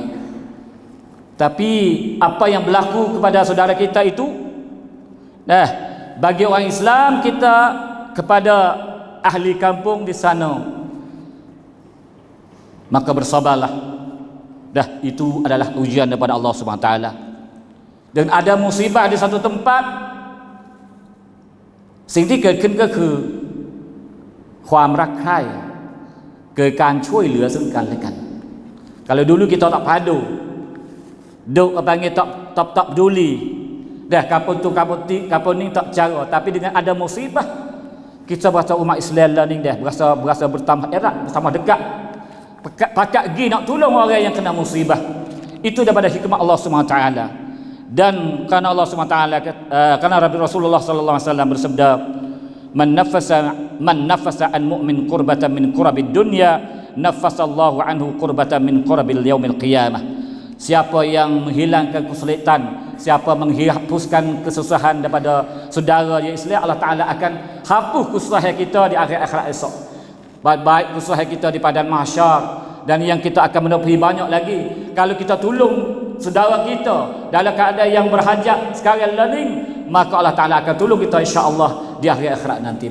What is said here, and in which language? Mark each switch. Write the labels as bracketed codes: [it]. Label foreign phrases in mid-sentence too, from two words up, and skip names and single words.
[ms] Tapi apa yang berlaku kepada saudara kita itu, bagi orang Islam, kita kepada ahli kampung di sana, maka bersabarlah. Itu adalah ujian daripada Allah SWT. Dan ada musibah di satu tempat, [th] สิ่งที่เกิดขึ้นก็คือความรักใคร่เกิดการช่วยเหลือซึ่งกันและกัน. [ms] Kalau dulu kita tak padu, duk tak peduli, kapun tu kapun ni tak cara, tapi dengan ada musibah, kita berasa umat Islam lah ni berasa bertambah erat, bertambah dekat, pakat pergi nak tolong orang yang kena musibah. Itu daripada hikmah Allah SWT. Dan kerana Allah SWT, kerana Rasulullah SAW bersabda, [ar] من نفس عن مؤمن كربة من كرب الدنيا نفس الله عنه كربة من كرب يوم القيامة. [ms] Siapa yang menghilangkan kesulitan, siapa menghapuskan kesusahan daripada saudara yang Islam, Allah Ta'ala akan hapus kesusahan kita di akhirat esok. Baik kesusahan kita di padang mahsyar, dan yang kita akan menepi banyak lagi kalau kita tolong saudara kita dalam keadaan yang berhajat sekarang ni, maka Allah Ta'ala akan tolong kita [ar] إن شاء الله [ms] di akhirat nanti.